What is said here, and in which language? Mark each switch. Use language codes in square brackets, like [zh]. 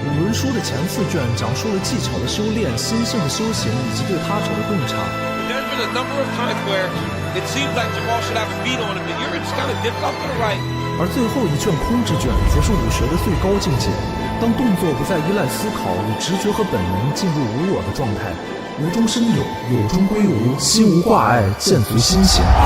[zh] 五轮书的前4卷讲述了技巧的修炼、心性的修行以及对他者的洞察。 [en] There's been a number of times where it seems like Jamal should have a beat on him, but you're just kind of dipped off to the right. [zh] 而最后一卷空之卷则是武学的最高境界，当动作不再依赖思考，以直觉和本能进入无我的状态，无中生有，有中归无，心无挂碍，见足心行。